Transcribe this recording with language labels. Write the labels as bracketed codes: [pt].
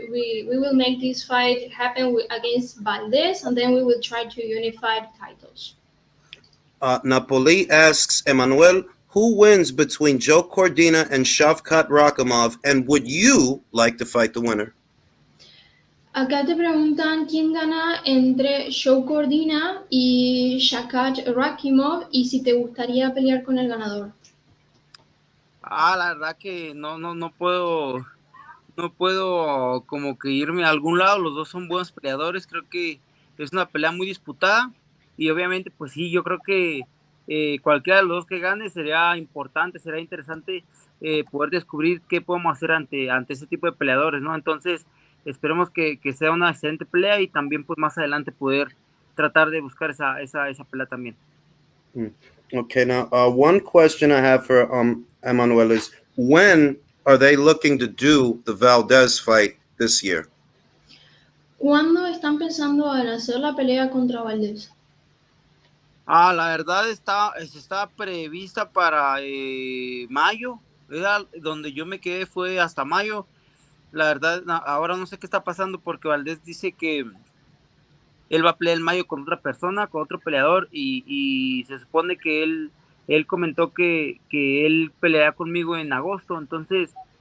[en] We will make this fight happen against Valdez, and then we will try to unify the titles. Napoli asks, Emmanuel, who wins between Joe Cordina and Shavkat Rakimov, and would you like to fight the winner? [es] Acá te preguntan quién gana entre Joe Cordina y Shakat Rakimov y si te gustaría pelear con el ganador. La verdad que no puedo como que irme a algún lado, los dos son buenos peleadores, creo que es una pelea muy disputada y obviamente pues sí, yo creo que cualquiera de los dos que gane sería importante, será interesante poder descubrir qué podemos hacer ante ese tipo de peleadores, ¿no? Entonces esperemos que sea una excelente pelea y también pues más adelante poder tratar de buscar esa pelea también. [en] Okay, now one question I have for Emmanuel is, when are they looking to do the Valdez fight this year? [es] ¿Cuándo están pensando en hacer la pelea contra Valdés? La verdad está prevista para mayo, era donde yo me quedé fue hasta mayo. La verdad, ahora no sé qué está pasando porque Valdés dice que él va a pelear en mayo con otra persona, con otro peleador, y se supone que él comentó que él peleará conmigo en agosto, entonces